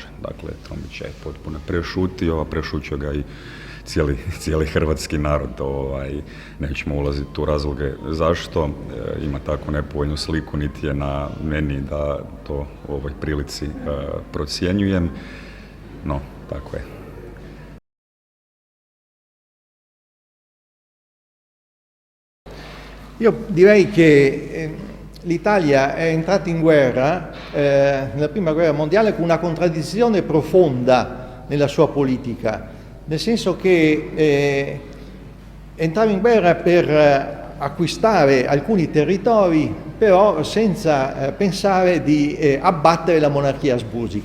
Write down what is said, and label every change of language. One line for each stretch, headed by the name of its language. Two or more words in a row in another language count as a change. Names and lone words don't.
Croatian: Dakle, Trumbić je potpuno prešutio ga i cijeli hrvatski narod. Nećemo ulaziti u razloge zašto ima takvu nepovoljnu sliku, niti je na meni da to u ovoj prilici procjenjujem, no tako je.
Italian: Io direi che l'Italia è entrata in guerra nella prima guerra mondiale con una contraddizione profonda nella sua politica, nel senso che entrava in guerra per acquistare alcuni territori, però senza pensare di abbattere la monarchia asburgica.